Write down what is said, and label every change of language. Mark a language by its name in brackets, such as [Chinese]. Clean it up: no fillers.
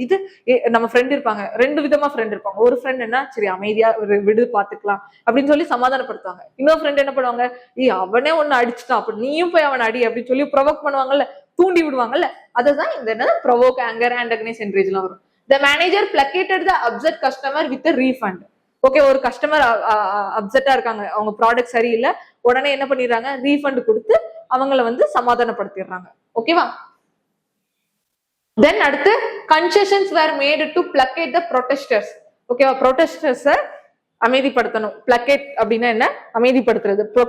[Tamil] இது நம்ம ஃப்ரெண்ட் இருப்பாங்க, 2 விதமா ஃப்ரெண்ட் இருப்பாங்க. ஒரு ஃப்ரெண்ட் என்ன, சரி அமைதியா விடு பாத்துக்கலாம் அப்படின்னு சொல்லி சமாதானப்படுத்துவாங்க. இன்னொரு ஃப்ரெண்ட் என்ன பண்ணுவாங்க, அவனே ஒன்னு அடிச்சுட்டான் அப்படி நீயும் போய் அவனை அடி அப்படின்னு சொல்லி ப்ரொவோக் பண்ணுவாங்கல்ல, தூண்டி விடுவாங்கல்ல, அதுதான் இந்த என்ன ப்ரொவோக், ஆங்கர், ஆன்டகனைஸ், என்ரேஜ்லாம் வரும். [English] The manager placated the upset customer with a refund. [Tamil] Okay ஒரு கஸ்டமர் அப்செட்டா இருக்காங்க, அவங்க ப்ராடக்ட் சரியில்லை, உடனே என்ன பண்ணிடுறாங்க, ரீஃபண்ட் கொடுத்து அவங்கள வந்து சமாதானப்படுத்திடுறாங்க. ஓகேவா? [English] then [Tamil] அடுத்து [English] Concessions were made to placate the protesters. [Tamil] ஓகேவா ப்ரொடெஸ்டர்ஸை அமைதிப்படுத்தணும். பிளக்கேட் அப்படின்னா என்ன? அமைதிப்படுத்துறது.